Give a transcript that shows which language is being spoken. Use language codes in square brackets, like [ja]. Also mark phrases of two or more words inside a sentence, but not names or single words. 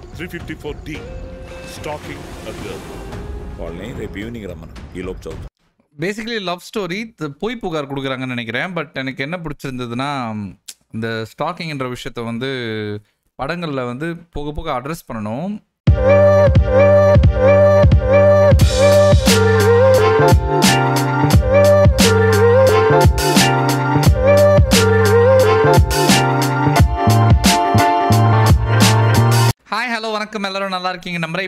[en] 354D Stalking a Girl. [te] వాళ్ళని రేపు ఈవినింగ్ రమ్మను ఈ లోపు చదువు. [en] basically love story [ta] பொய் புகார் கொடுக்குறாங்கன்னு நினைக்கிறேன். பட் எனக்கு என்ன பிடிச்சிருந்ததுன்னா இந்த ஸ்டாக்கிங்ன்ற விஷயத்த வந்து படங்களில் வந்து போக போக அட்ரஸ் பண்ணணும். [en] hi hello [ta] வணக்கம், எல்லோரும் நல்லா இருக்கீங்க நம்புறேன்.